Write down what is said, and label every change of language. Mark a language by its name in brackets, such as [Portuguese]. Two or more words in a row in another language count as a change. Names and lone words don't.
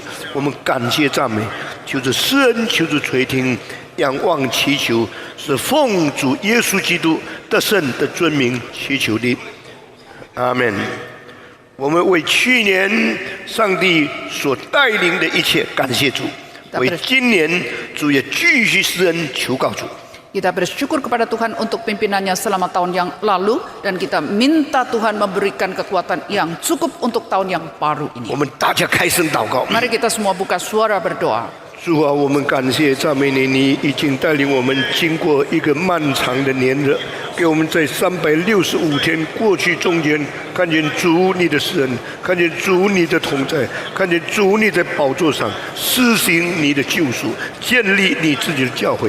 [Chinese] 我们感谢赞美，求着施恩，求着垂听，仰望祈求，是奉主耶稣基督得胜的尊名祈求的，阿门。我们为去年上帝所带领的一切感谢主，为今年主也继续施恩求告主。 [Indonesian] Kita bersyukur kepada Tuhan untuk pimpinannya selama tahun yang lalu dan kita minta Tuhan memberikan kekuatan yang cukup untuk tahun yang baru ini. [Chinese] 我们大家开声祷告。 [Indonesian] Mari kita semua buka suara berdoa. [Chinese] 主啊，我们感谢赞美你，你已经带领我们经过一个漫长的年日，给我们在365天过去中间看见主你的施恩，看见主你的同在，看见主你在宝座上施行你的救赎，建立你自己的教会。